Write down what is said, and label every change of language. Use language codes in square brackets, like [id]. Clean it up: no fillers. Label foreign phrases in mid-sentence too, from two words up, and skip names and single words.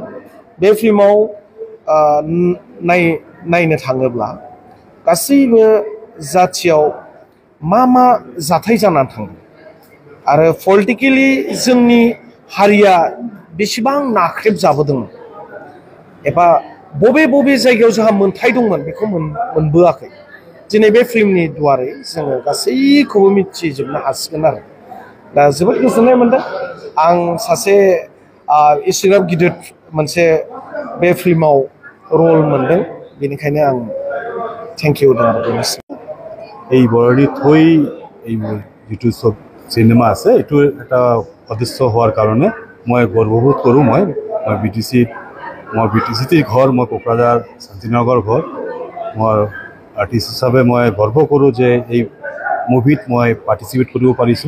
[brx] बे फिल्माव नायनो थाङोब्ला गासैबो जाथियाव मा जाथाय जानानै थांदों आरो पलिटिकेलि जोंनि हारिया बेसेबां नाख्रेबजाबोदोंमोन एबा बबे जायगायाव जोंहा मोन्थाय दंमोन बेखौ मोनबोआखै, दिनै बे फिल्मनि दुवारै जोङो गासैखौबो मिथिजोबनो हासिगोन आरो। दा जोबोद गोजोननाय मोनदों। आं सासे एसेग्राब गिदिर मोनसे बे फिल्माव रल मोनदों, बेनिखायनो आं [en] thank you [brx] होदों आरो बेनोसै। [as] এই বৰনি থৈ এই যিটো সব চিনেমা আছে এইটো এটা সদস্য হোৱাৰ কাৰণে মই গৰ্ববোধ কৰোঁ। মই BTCত ঘৰ, মই কোকৰাঝাৰ শান্তিনগৰ ঘৰ। মই আৰ্টিষ্ট হিচাপে মই গৰ্ব কৰোঁ যে এই মুভিত মই পাৰ্টিচিপেট কৰিব পাৰিছোঁ।